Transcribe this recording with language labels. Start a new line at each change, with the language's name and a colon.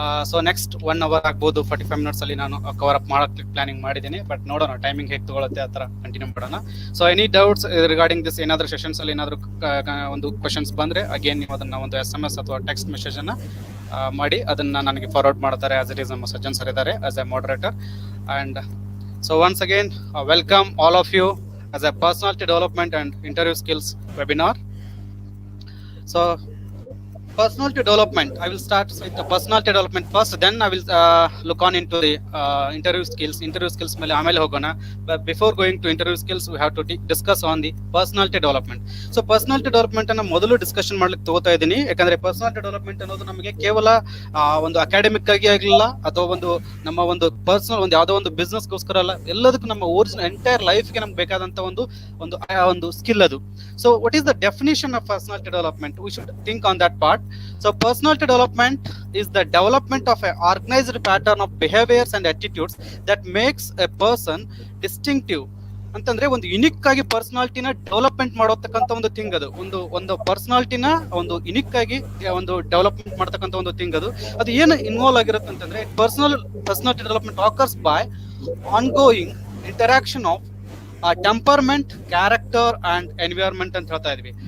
Kannada: So next 1 hour ಆಗ್ಬೋದು, 45 minutes ಅಲ್ಲಿ ನಾನು ಕವರ್ ಅಪ್ ಮಾಡೋಕ್ಕೆ ಪ್ಲಾನಿಂಗ್ ಮಾಡಿದ್ದೀನಿ, ಬಟ್ ನೋಡೋಣ ಟೈಮಿಂಗ್ ಹೇಗೆ ತಗೊಳುತ್ತೆ ಆ ಥರ ಕಂಟಿನ್ಯೂ ಮಾಡೋಣ.
English: so any doubts regarding this,
Kannada: ಏನಾದರೂ ಸೆಷನ್ಸ್ ಅಲ್ಲಿ ಏನಾದರೂ ಒಂದು ಕ್ವಶನ್ಸ್ ಬಂದರೆ ಅಗೇನ್ ನೀವು ಅದನ್ನ ಒಂದು SMS ಅಥವಾ ಟೆಕ್ಸ್ಟ್ ಮೆಸೇಜ್ ಅನ್ನ ಮಾಡಿ ಅದನ್ನ ನನಗೆ ಫಾರ್ವರ್ಡ್ ಮಾಡ್ತಾರೆ. ಆಸ್ ಇಟ್ ಈಸ್ ನಮ್ಮ ಸಜ್ಜನ್ ಸರ್ ಇದ್ದಾರೆ as A moderator.
English: And so once again welcome all of you as a personality development and interview skills webinar. So personality development, I will start with the personality development first, then I will look on into the interview skills
Kannada: ಮೇಲೆ ಆಮೇಲೆ ಹೋಗೋಣ.
English: But before going to interview skills, we have to discuss on the personality development.
Kannada: So personality development ಅನ್ನ ಮೊದಲು discussion ಮಾಡ್ಲಿಕ್ಕೆ ತಗೋತಾ ಇದ್ದೀನಿ, ಯಾಕಂದ್ರೆ personality development ಅನ್ನೋದು ನಮಗೆ ಕೇವಲ ಒಂದು ಅಕಾಡೆಮಿಕ್ ಆಗಿ ಆಗಲಿಲ್ಲ, ಅಥವಾ ನಮ್ಮ ಒಂದು ಪರ್ಸನಲ್ ಒಂದು ಯಾವುದೋ ಒಂದು ಬಿಸ್ನೆಸ್ ಗೋಸ್ಕರ ಅಲ್ಲ, ಎಲ್ಲದಕ್ಕೂ ನಮ್ಮ ಒರಿಜಿನಲ್ ಎಂಟೈರ್ ಲೈಫ್ಗೆ ನಮ್ಗೆ ಬೇಕಾದಂತ ಒಂದು ಸ್ಕಿಲ್ ಅದು.
English: So what is the definition of personality development? We should think on that part. So personality development is the development of an organized pattern of behaviors and attitudes that makes a person distinctive.
Kannada: ಅಂತಂದ್ರೆ ಒಂದು unique ಆಗಿ ಪರ್ಸನಾಲಿಟಿನ development ಮಾಡತಕ್ಕಂತ ಒಂದು thing ಅದು, ಒಂದು ಪರ್ಸನಾಲಿಟಿನ ಒಂದು unique ಆಗಿ ಒಂದು development ಮಾಡತಕ್ಕಂತ ಒಂದು ಥಿಂಗ್ ಅದು. ಅದು ಏನು ಇನ್ವಾಲ್ವ್ ಆಗಿರುತ್ತೆ ಅಂತಂದ್ರೆ
English: personality development occurs by ongoing interaction of temperament, character and environment
Kannada: ಅಂತ ಹೇಳ್ತಾ ಇದ್ವಿ.